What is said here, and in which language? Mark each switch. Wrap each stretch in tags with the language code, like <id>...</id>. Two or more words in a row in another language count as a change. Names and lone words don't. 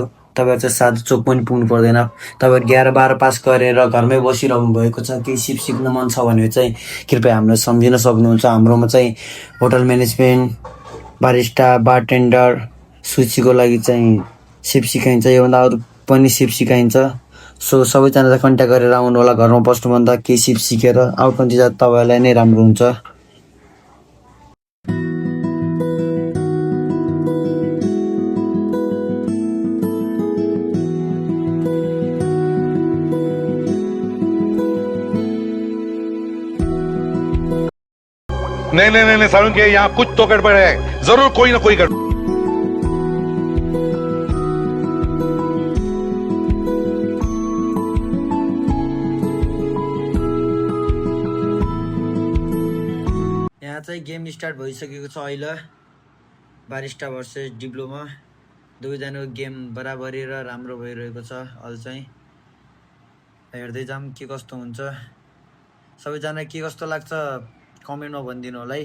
<ne>तपाईँहरू चाहिँ साधु चोक पनि पुग्नु पर्दैन। तपाईँहरू 11-12 पास गरेर घरमै बसिरहनु भएको छ, केही सिप सिक्न मन छ भने चाहिँ कृपया हामीलाई सम्झिन सक्नुहुन्छ। हाम्रोमा चाहिँ</ne> <en>hotel management,</en> <ne>बारिस्टा, बारटेन्डर, सुचीको लागि चाहिँ सिप सिकाइन्छ। योभन्दा अरू पनि सिप सिकाइन्छ। सो सबैजनालाई कन्ट्याक्ट गरेर आउनु होला। घरमा बस्नुभन्दा केही सिप सिकेर आउटकन्ट्री जाँदा तपाईँहरूलाई नै राम्रो हुन्छ।</ne> <hi>नहीं नहीं नहीं नहीं सारुण के यहाँ कुछ तो गड़बड़ है, जरूर कोई ना कोई गड़बड़।</hi> <ne>यहाँ चाहिँ गेम स्टार्ट भइसकेको छ। अहिले</ne> <en>barista versus diploma</en> <ne>दुवैजनाको गेम बराबरी र राम्रो भइरहेको छ। अहिले चाहिँ हेर्दै जाऊँ के कस्तो हुन्छ। सबैजना के कस्तो लाग्छ कमेन्टमा भनिदिनु होला है।</ne>